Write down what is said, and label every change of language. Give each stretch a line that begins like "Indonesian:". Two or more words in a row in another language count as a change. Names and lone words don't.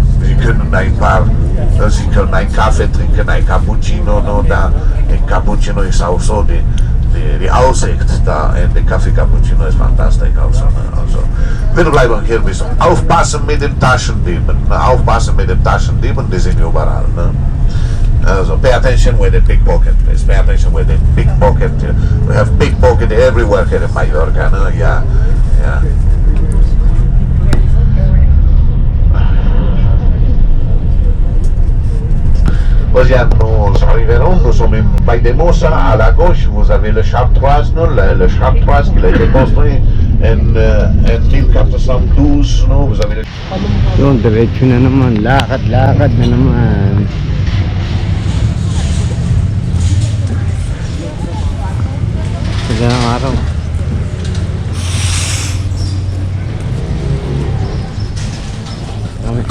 German: Sie können ein paar, Sie können einen Kaffee trinken, ein Cappuccino, no? Da, ein Cappuccino ist auch so, die Aussicht da in der Kaffee Cappuccino ist fantastisch. Also, ne? Also, wir bleiben hier bis aufpassen mit den Taschendieben. Ne? Aufpassen mit den Taschendieben, die sind überall. Ne? Also,
English: pay attention with the pickpocket, please. Pay attention with the pickpocket. We have pickpocket everywhere here in Mallorca. No? Yeah, yeah.
French: Nous arriverons, nous sommes in Valldemossa, à la gauche, vous avez le Chartroise, no? Le Chartroise qui a été construit en 1412, no? Vous avez le...
Filipino: Yun, diretso na naman. Lakad na naman. Sila ng araw. Dami.